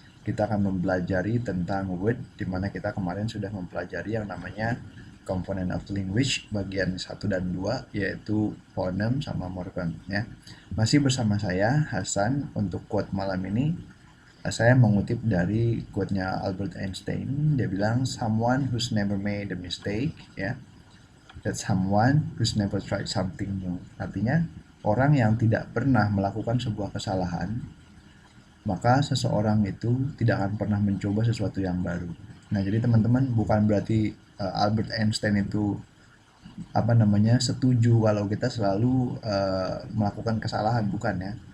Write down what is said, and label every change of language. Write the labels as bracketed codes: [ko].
[id] Kita akan mempelajari tentang word, di mana kita kemarin sudah mempelajari yang namanya component of language bagian 1 dan 2, yaitu phoneme sama morpheme ya. Masih bersama saya Hasan. Untuk quote malam ini saya mengutip dari quote-nya Albert Einstein. Dia bilang [en] someone who's never made a mistake ya. That's someone who's never tried something new. [id] Artinya orang yang tidak pernah melakukan sebuah kesalahan, maka seseorang itu tidak akan pernah mencoba sesuatu yang baru. Nah, jadi teman-teman bukan berarti Albert Einstein itu setuju kalau kita selalu melakukan kesalahan, bukan ya.